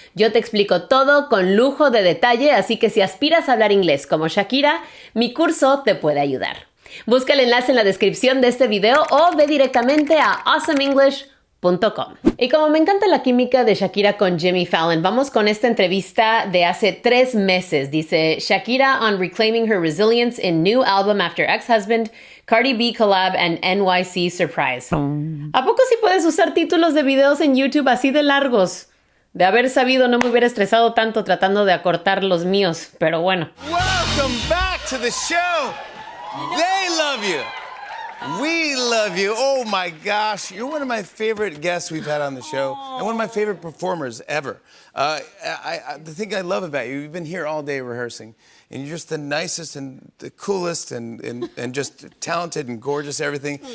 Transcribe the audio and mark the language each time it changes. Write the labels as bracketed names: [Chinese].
[Spanish] Yo te explico todo con lujo de detalle, así que si aspiras a hablar inglés como Shakira, mi curso te puede ayudar. Busca el enlace en la descripción de este video o ve directamente a awesomeenglish.com. Y como me encanta la química de Shakira con Jimmy Fallon, vamos con esta entrevista de hace 3 meses. Dice, [English] Shakira on reclaiming her resilience in new album after ex-husband, Cardi B collab and NYC surprise. [Spanish] ¿A poco sí puedes usar títulos de videos en YouTube así de largos? De haber sabido no me hubiera estresado tanto tratando de acortar los míos, pero bueno. [English] Welcome back to the show. They love you. We love you. Oh my gosh. You're one of my favorite guests we've had on the show and one of my favorite performers ever. The thing I love about you, you've been here all day rehearsing and you're just the nicest and the coolest and just talented and gorgeous, everything.